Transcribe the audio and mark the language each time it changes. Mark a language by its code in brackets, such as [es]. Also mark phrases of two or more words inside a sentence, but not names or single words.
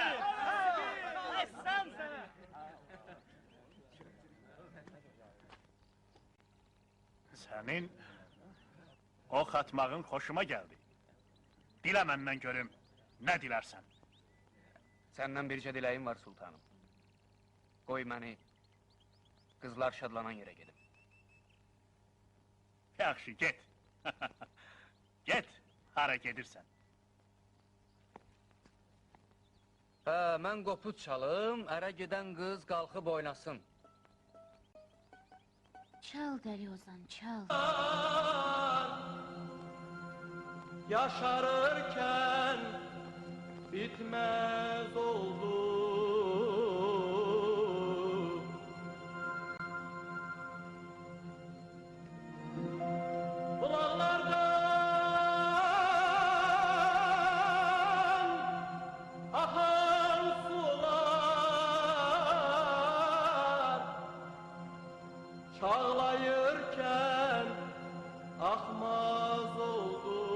[tr] Senin ok atmağın hoşuma geldi. Dile benden görüm, ne dilersen. Senden birce dileğim var sultanım. Koy beni kızlar şadlanan yere gidip. [az] Yaxşı, get. Get, hara gedirsen. Mən qopuz çalım, ərə gedən qız qalxıb oynasın. Çal Deli Ozan, çal. [tr] Yaşarırken bitmez oldu. Bulaklardan akan sular çağlayırken akmaz oldu.